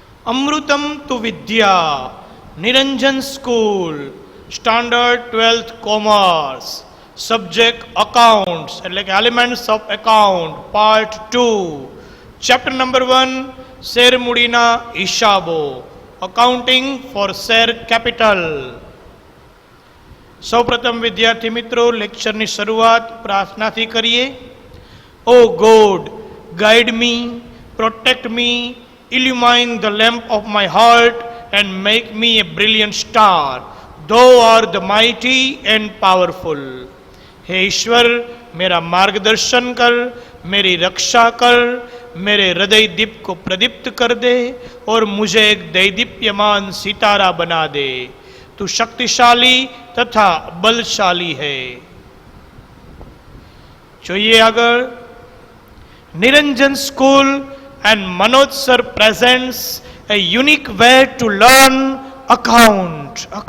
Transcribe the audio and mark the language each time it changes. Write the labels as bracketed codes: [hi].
[gu] અમૃતમ તુ વિદ્યા, નિરંજન school, standard 12th commerce, subject accounts એટલે કે elements of account, part 2, chapter number 1, share મૂડીના હિસાબો, [en] Accounting for share capital. [gu] સૌપ્રથમ વિદ્યાર્થી મિત્રો લેક્ચરની શરૂઆત પ્રાર્થનાથી કરીએ. [en] O God, guide me, protect me, illumine the lamp of my heart and make me a brilliant star. Thou art the mighty and powerful. [hi] हे ईश्वर, मेरा मार्गदर्शन कर, मेरी रक्षा कर, मेरे हृदय दीप को प्रदीप्त कर दे और मुझे एक दैदीप्यमान सितारा बना दे. तू शक्तिशाली तथा बलशाली है. [gu] જોઈએ આગળ. [en] Niranjan school and Manoj sir presents a unique way to learn account.